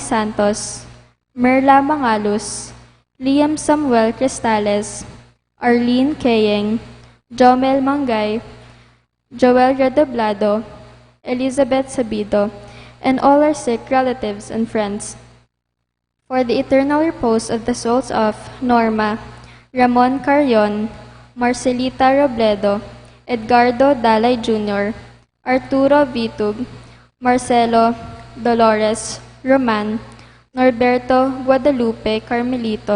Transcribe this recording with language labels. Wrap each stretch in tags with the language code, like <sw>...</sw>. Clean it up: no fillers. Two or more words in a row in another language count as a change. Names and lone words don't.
<en>Santos, Merla Mangalus, Liam Samuel Cristales, Arlene Kayeng, Jomel Mangay, Joel Redoblado, Elizabeth Sabido, and all our sick relatives and friends. for the eternal repose of the souls of Norma, Ramon Carrion, Marcelita Robledo, Edgardo Dalay Jr., Arturo Vitug, Marcelo Dolores Roman, Norberto Guadalupe Carmelito,</en>